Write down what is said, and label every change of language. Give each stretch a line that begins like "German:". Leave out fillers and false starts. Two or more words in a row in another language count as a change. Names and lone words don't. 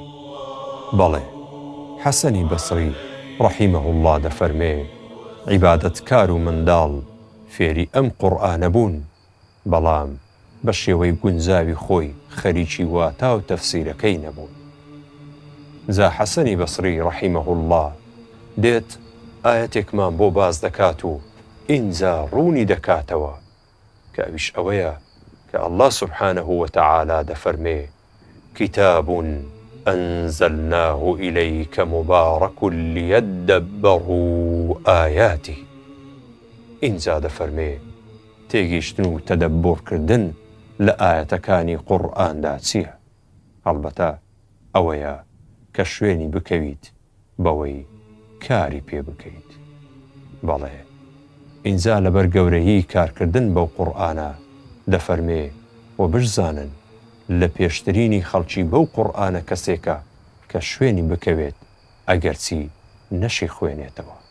Central Kurdish: بەڵێ حەسەنی بەسری
Arabic: ڕەحیمەه الله
Central Kurdish: دەفەرمێ عیبادەتکار و منداڵ فێری ئەم قورئانە بوون، بەڵام بە شێوەی گونجاوی خۆی خەریکی واتا و تەفسیرەکەی نەبوون. جا حەسەنی بەسری
Arabic: ڕەحیمەه الله
Central Kurdish: دێت ئایەتێکمان بۆ باز دەکات و ئینجا ڕوونی دەکاتەوە کە ئەویش ئەوەیە کە
Arabic: ئەڵڵا سوبحانەه وتەعالا
Central Kurdish: دەفەرمێ
Arabic: کتاب أنزلناه إليك مبارك ليدبروا آياته.
Central Kurdish: ئینجا دەفەرمێ تێگەیشتن و تەدەببوڕکردن لە ئایەتەکانی قورئاندا چییە؟ هەڵبەتە ئەوەیە کە شوێنی بکەویت بەوەی کاری پێ بکەیت. بەڵێ ئینجا لەبەر گەورەیی کارکردن بەو قورئانە دەفەرمێ و بشزانن لە پێشترینی خەڵکی بەو قورئانە کەسێکە کە شوێنی بکەوێت ئەگەرچی نەشی خوێنێتەوە.